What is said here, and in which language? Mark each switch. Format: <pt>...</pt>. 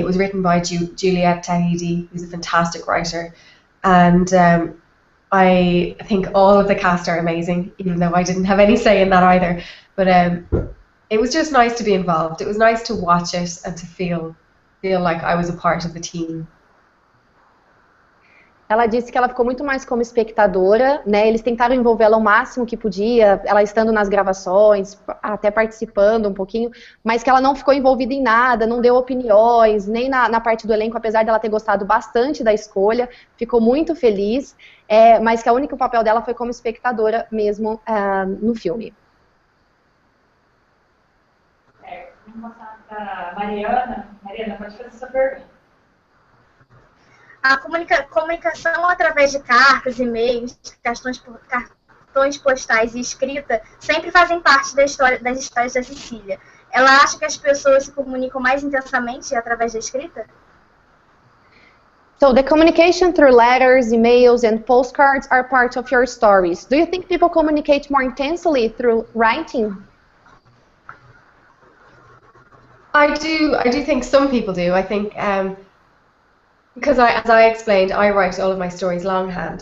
<en>It was written by Juliette Tahidi, who's a fantastic writer, and I think all of the cast are amazing, even though I didn't have any say in that either. But it was just nice to be involved. It was nice to watch it and to feel like I was a part of the team.</en> <pt>Ela disse que ela ficou muito mais como espectadora, né? Eles tentaram envolvê-la o máximo que podia, ela estando nas gravações, até participando um pouquinho, mas que ela não ficou envolvida em nada, não deu opiniões, nem na parte do elenco, apesar dela ter gostado bastante da escolha, ficou muito feliz, mas que o único papel dela foi como espectadora mesmo no filme. Vamos passar para Mariana. Mariana, pode fazer sua pergunta. A comunicação através de cartas, e-mails, cartões postais e escrita sempre fazem parte das histórias da Cecília. Ela acha que as pessoas se comunicam mais intensamente através da escrita?</pt> <en>So the communication through letters, emails, and postcards are part of your stories. Do you think people communicate more intensely through writing? I do think some people do. I think because as I explained, I write all of my stories longhand.</en>